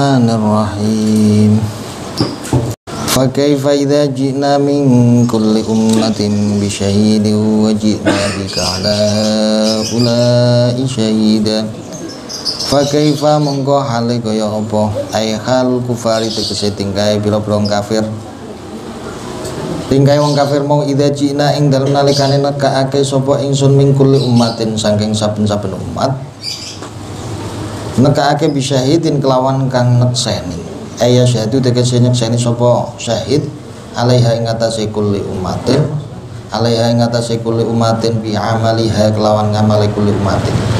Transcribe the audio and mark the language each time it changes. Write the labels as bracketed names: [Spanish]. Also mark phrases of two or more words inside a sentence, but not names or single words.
[Arabic] بسم الله الرحمن الرحيم فكيف إذا جئنا من كل أمة بشهيد وجئنا بك على هؤلاء شهيدا. فكيف [Javanese] mongko hale kaya apa [Arabic] أي حال الكفار [Javanese] tegese tingkae pira-pira kafir. Tingkae wong kafir mau [Arabic] إذا جئنا [Javanese] ing dalem nalikane nekake sapa ingsun [Arabic] من كل أمة [Javanese] saking saben-saben umat. Nekake bisyahidin kelawan kang nekseni [Arabic] أي يشهد [Javanese] tegese nyekseni sapa [Arabic] شهيد عليها [Javanese] ing atase [Arabic] كل أمة عليها [Javanese] ing atase [Arabic] كل أمة بعملها [Javanese] kelawan ngamale [Arabic] كل أمة